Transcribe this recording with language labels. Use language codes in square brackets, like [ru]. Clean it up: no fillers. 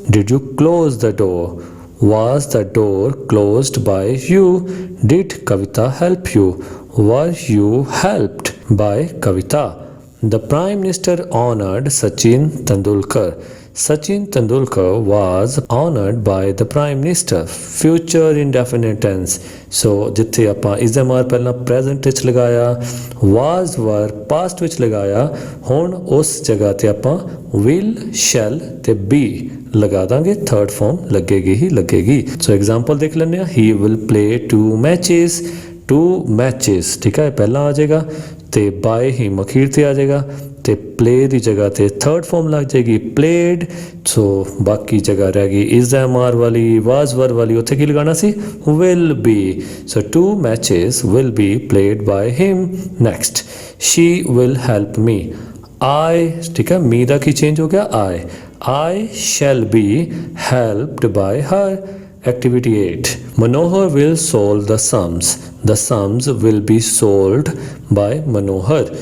[en] Did you close the door? Was the door closed by you? Did Kavita help you? Were you helped by Kavita? The Prime Minister honored Sachin Tendulkar. Sachin Tendulkar was honored by the Prime Minister. Future indefinite tense. [pa] So ਜਿੱਥੇ ਆਪਾਂ is ਦਾ ਮਾਰ ਪਹਿਲਾਂ present ਵਿੱਚ ਲਗਾਇਆ was were past ਵਿੱਚ ਲਗਾਇਆ ਹੁਣ ਉਸ ਜਗ੍ਹਾ ਤੇ ਆਪਾਂ will shall ਤੇ be ਲਗਾ ਦਾਂਗੇ ਥਰਡ ਫਾਰਮ ਲੱਗੇਗੀ ਹੀ ਲੱਗੇਗੀ। ਸੋ ਐਗਜ਼ਾਮਪਲ ਦੇਖ ਲੈਂਦੇ ਹਾਂ। [en] He will play 2 matches. [pa] 2 matches ਠੀਕ ਹੈ ਪਹਿਲਾਂ ਆ ਜਾਏਗਾ ਤੇ by him ਅਖੀਰ ਤੇ ਆ ਜਾਏਗਾ ਤੇ play ਦੀ ਜਗ੍ਹਾ ਤੇ ਥਰਡ ਫਾਰਮ ਲੱਗ ਜਾਏਗੀ played। ਸੋ ਬਾਕੀ ਜਗ੍ਹਾ ਰਹਿ ਗਈ is ਦਾ ਮਾਰ ਵਾਲੀ was were ਵਾਲੀ ਉੱਥੇ ਕੀ ਲਗਾਉਣਾ ਸੀ will be। [en] So 2 matches will be played by him। Next she will help me। I ਠੀਕ ਹੈ me [pa] ਦਾ ਕੀ ਚੇਂਜ ਹੋ ਗਿਆ [en] I shall be helped by her। Activity 8. Manohar will solve the sums. The sums will be solved by Manohar.